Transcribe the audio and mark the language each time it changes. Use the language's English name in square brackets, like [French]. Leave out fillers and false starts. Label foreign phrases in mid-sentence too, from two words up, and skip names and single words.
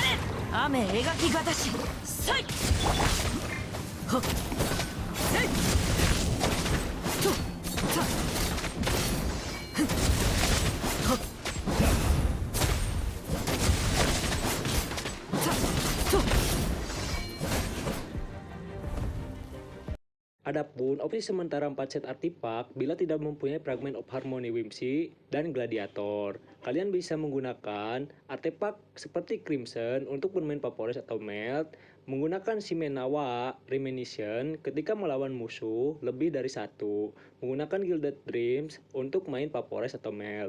[Japanese] 雨描きがたし。せい！はっ！せい！と！さ！ふっ！はっ！さ！と！ [Indonesian] Adapun opsi sementara 4 set artefak bila tidak mempunyai fragment of harmony Whimsy dan gladiator. Kalian bisa menggunakan artefak seperti Crimson untuk bermain Vaporize atau Melt, menggunakan Shimenawa Reminiscence ketika melawan musuh lebih dari satu, menggunakan Gilded Dreams untuk main Vaporize atau Melt.